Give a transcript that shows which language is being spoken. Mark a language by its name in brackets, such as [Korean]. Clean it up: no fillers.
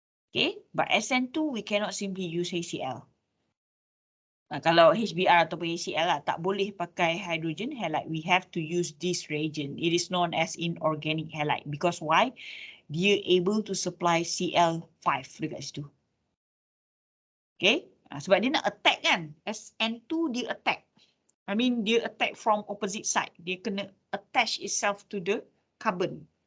[English] Okay, but SN2, we cannot simply use HCl. [Malay] Kalau HBr ataupun HCl lah, tak boleh pakai hydrogen halide. [English] We have to use this reagent. It is known as inorganic halide. Because why? [Malay] Dia [English] able to supply Cl5 [Malay] dekat situ. Okay, sebab dia nak attack kan. SN2 dia attack. Dia [English] attack from opposite side. [Malay] Dia kena [English] attach itself to the carbon.